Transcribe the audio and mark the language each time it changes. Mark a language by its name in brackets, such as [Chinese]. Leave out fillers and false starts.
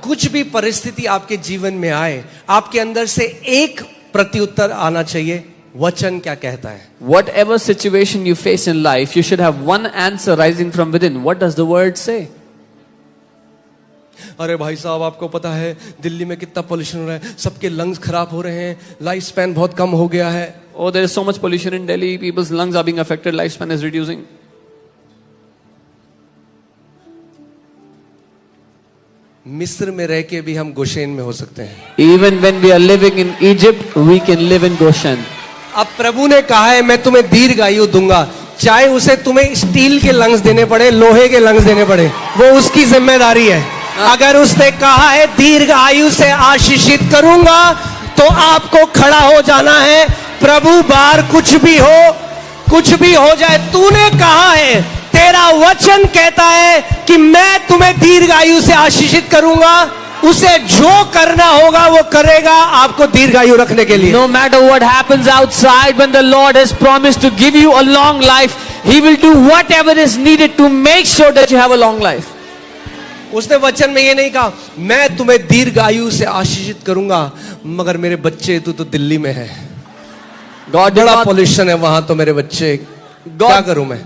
[Hindi] कुछ भी परिस्थिति आपके जीवन में आए, आपके अंदर से एक प्रत्युत्तर आना चाहिए. वचन क्या कहता है? [English] Whatever situation you face in life, you should have one answer rising from within. What does the word say? [Hindi] अरे भाई साहब, आपको पता है दिल्ली में कितना पोल्यूशन हो रहा है, सबके लंग्स खराब हो रहे हैं, लाइफ स्पैन बहुत कम हो गया है. [English] Oh, there is so much pollution in Delhi. People's lungs are being affected. Lifespan is reducing. [Hindi] मिस्र में रह के भी हम गोशेन में हो सकते हैं. [English] Even when we are living in Egypt, we can live in Goshen. [Hindi] अब प्रभु ने कहा है मैं तुम्हें दीर्घायु दूंगा, चाहे उसे तुम्हें स्टील के लंग्स देने पड़े, लोहे के लंग्स देने पड़े, वो उसकी जिम्मेदारी है. अगर उसने कहा है दीर्घ आयु से आशीषित करूंगा, तो आपको खड़ा हो जाना है. प्रभु बार कुछ भी हो जाए, तूने कहा है, तेरा वचन कहता है कि मैं तुम्हें दीर्घ आयु से आशीषित करूंगा. उसे जो करना होगा वो करेगा आपको दीर्घायु रखने के लिए. [English] No matter what happens outside, when the Lord has promised to give you a long life, He will do whatever is needed to make sure that you have a long life. [Hindi] उसने वचन में ये नहीं कहा मैं तुम्हें दीर्घायु से आशीषित करूंगा, मगर मेरे बच्चे तू तो दिल्ली में है, [English] God did [Hindi] बड़ा [English] not, [Hindi] पॉल्यूशन है वहां, तो मेरे बच्चे क्या करूं मैं?